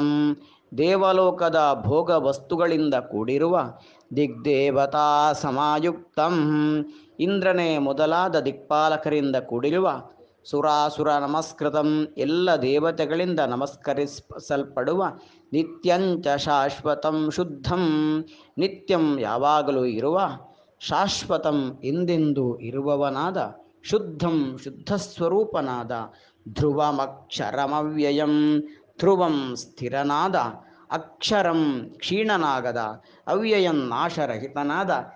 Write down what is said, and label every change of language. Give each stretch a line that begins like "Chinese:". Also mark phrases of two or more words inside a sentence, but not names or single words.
Kannada: ದೇವಲೋಕದ ಭೋಗ ವಸ್ತುಗಳಿಂದ ಕೂಡಿರುವ
Sanskrit: ದಿಗ್ದೇವತಾ ಸಮಾಯುಕ್ತಂ
Kannada: ಇಂದ್ರನೇ ಮೊದಲಾದ ದಿಕ್ಪಾಲಕರಿಂದ ಕೂಡಿರುವ
Sanskrit: ಸುರಾಸುರ ನಮಸ್ಕೃತಂ
Kannada: ಎಲ್ಲ ದೇವತೆಗಳಿಂದ ನಮಸ್ಕರಿಸಲ್ಪಡುವ
Sanskrit: ನಿತ್ಯಂಚ ಶಾಶ್ವತಂ ಶುದ್ಧಂ ನಿತ್ಯಂ
Kannada: ಯಾವಾಗಲೂ ಇರುವ ಶಾಶ್ವತಂ ಎಂದೆಂದು ಇರುವವನಾದ ಶುದ್ಧಂ ಶುದ್ಧಸ್ವರೂಪನಾದ
Sanskrit: ಧ್ರುವಮಕ್ಷರಮವ್ಯಯಂ ಧ್ರುವಂ
Kannada: ಸ್ಥಿರನಾದ ಅಕ್ಷರಂ ಕ್ಷೀಣನಾಗದ ಅವ್ಯಯಂ ನಾಶರಹಿತನಾದ